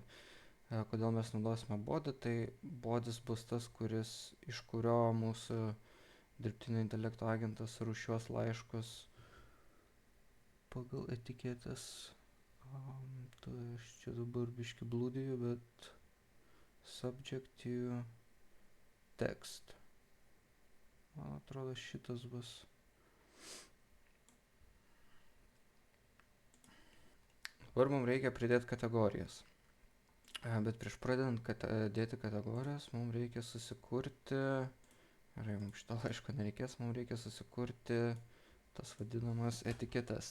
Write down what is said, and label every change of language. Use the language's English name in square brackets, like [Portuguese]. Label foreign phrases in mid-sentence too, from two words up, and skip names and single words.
[Lithuanian] Kodėl mes naudosime body, tai bodys bus tas, iš kurio mūsų dirbtinio intelekto agentas rūšiuos laiškus pagal etiketės. Tai aš čia dabar biškį blūdiju, bet [English] subject to text. [Lithuanian] Man atrodo, šitas bus. Dabar mums reikia pridėti kategorijas. Bet prieš pradedant dėti kategorijas, mums reikia susikurti, mums šito laiško nereikės, mums reikia susikurti tas vadinamas etiketes.